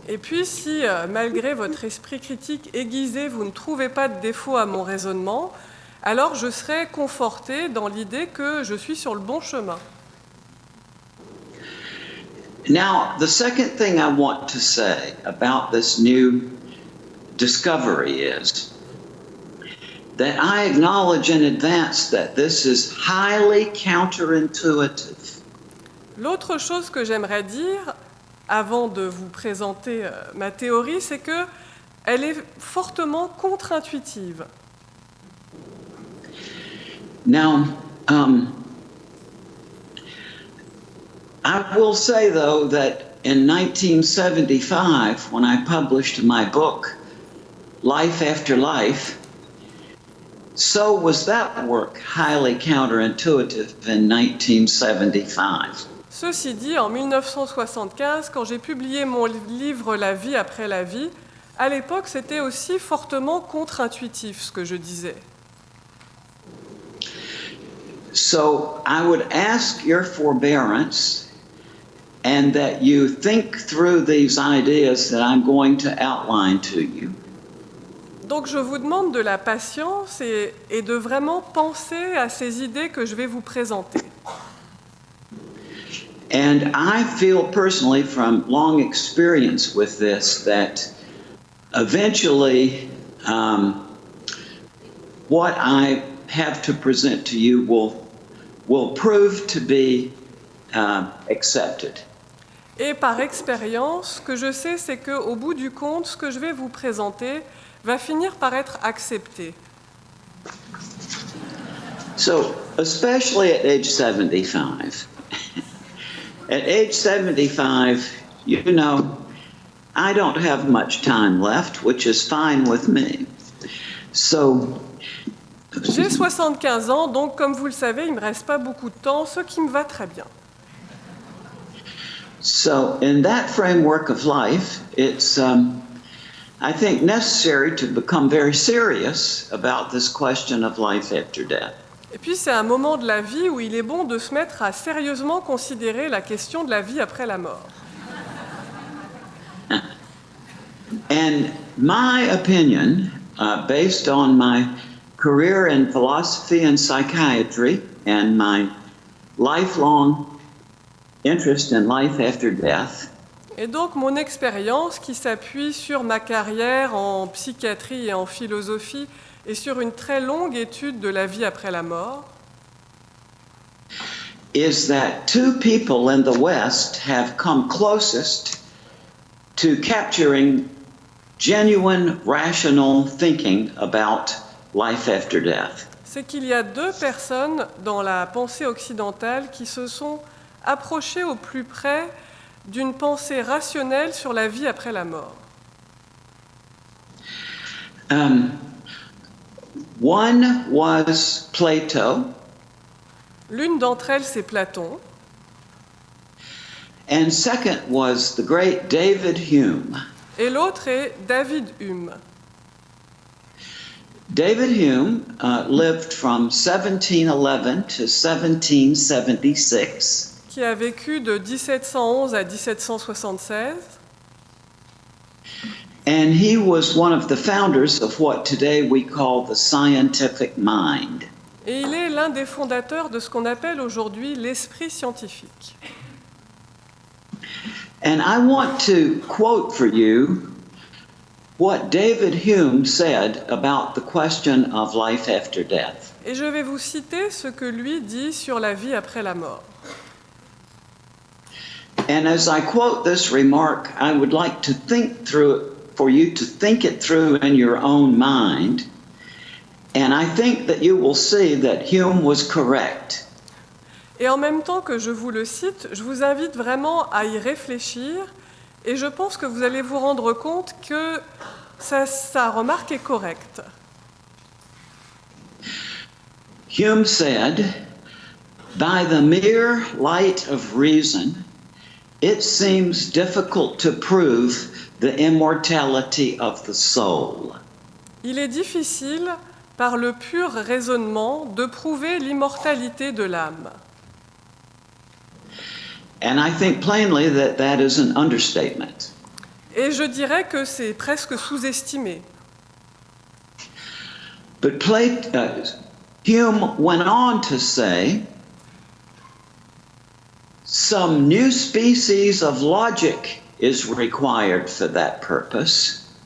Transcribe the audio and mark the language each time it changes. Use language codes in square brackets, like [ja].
[fr] Et puis si, malgré votre esprit critique aiguisé, vous ne trouvez pas de défaut à mon raisonnement, alors je serai conforté dans l'idée que je suis sur le bon chemin. [en] Now, the second thing I want to say about this new discovery is that I acknowledge in advance that this is highly counterintuitive. [fr] L'autre chose que j'aimerais dire, avant de vous présenter ma théorie, c'est qu'elle est fortement contre-intuitive. [en] Now, I will say, though, that in 1975, when I published my book, Life After Life, so was that work highly counterintuitive in 1975. [fr] Ceci dit, en 1975, quand j'ai publié mon livre « La vie après la vie », à l'époque, c'était aussi fortement contre-intuitif ce que je disais. [en] So I would ask your forbearance and that you think through these ideas that I'm going to outline to you. [fr] Donc je vous demande de la patience et de vraiment penser à ces idées que je vais vous présenter. [en] And I feel personally from long experience with this that eventually what I have to present to you will prove to be accepted. [fr] Et par expérience, ce que je sais, c'est qu'au bout du compte, ce que je vais vous présenter va finir par être accepté. [en] So, especially at age 75. At age 75, you know, I don't have much time left, which is fine with me. So, [fr] j'ai 75 ans, donc comme vous le savez, il ne me reste pas beaucoup de temps, ce qui me va très bien. [en] So, in that framework of life, it's, I think, necessary to become very serious about this question of life after death. [fr] Et puis c'est un moment de la vie où il est bon de se mettre à sérieusement considérer la question de la vie après la mort. [en] And my opinion based on my career in philosophy and psychiatry and my lifelong interest in life after death. [fr] Et donc mon expérience qui s'appuie sur ma carrière en psychiatrie et en philosophie et sur une très longue étude de la vie après la mort, [en] is that two people in the West have come closest to capturing genuine rational thinking about life after death. [fr] c'est qu'il y a deux personnes dans la pensée occidentale qui se sont approchées au plus près d'une pensée rationnelle sur la vie après la mort. [en] One was Plato, [fr] L'une d'entre elles, c'est Platon, [en] and second was the great David Hume. [fr] et l'autre est David Hume. [en] David Hume lived from 1711 to 1776. [fr] Qui a vécu de 1711 à 1776, [en] And he was one of the founders of what today we call the scientific mind. [fr] et il est l'un des fondateurs de ce qu'on appelle aujourd'hui l'esprit scientifique. [en] And I want to quote for you what David Hume said about the question of life after death. [fr] Et je vais vous citer ce que lui dit sur la vie après la mort. [en] And as I quote this remark, I would like to think through it, for you to think it through in your own mind. And I think that you will see that Hume was correct. [fr] Et en même temps que je vous le cite, je vous invite vraiment à y réfléchir et je pense que vous allez vous rendre compte que sa remarque est correcte. [en] Hume said, "By the mere light of reason, it seems difficult to prove the immortality of the soul." [fr] Il est difficile, par le pur raisonnement, de prouver l'immortalité de l'âme. [en] And I think plainly that that is an understatement. [fr] Et je dirais que c'est presque sous-estimé. [en] But Hume went on to say, some new species of logic is required for that purpose.